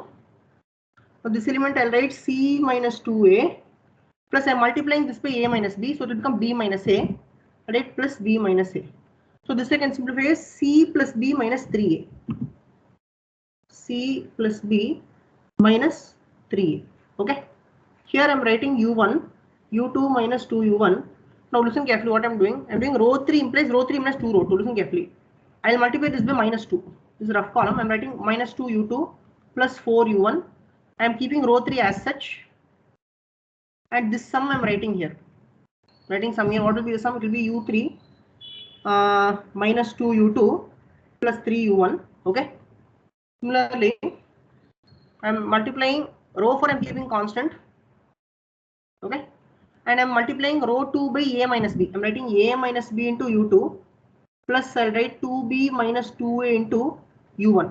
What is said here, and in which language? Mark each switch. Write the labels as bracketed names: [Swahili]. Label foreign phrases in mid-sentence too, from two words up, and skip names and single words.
[English] For this element I'll write c minus 2a plus I'm multiplying this by a minus b, so it will become b minus a, right, plus b minus a. So this I can simplify as c plus b minus 3a. C plus b minus 3a. Okay. Here I'm writing u1, u2 minus 2 u1. Now listen carefully what I'm doing. I'm doing row 3 implies row 3 minus 2 row 2. Listen carefully. I'll multiply this by minus 2. This is rough column. I'm writing minus 2 u2 plus 4 u1. I'm keeping row 3 as such. And this sum I'm writing here. Writing sum here. What will be the sum? It will be u3 minus 2 u2 plus 3 u1. Okay. Similarly, I'm multiplying row 4. I'm keeping constant. Okay. And I'm multiplying row 2 by a minus b. I'm writing a minus b into u2 plus I'll write 2b minus 2a into u1.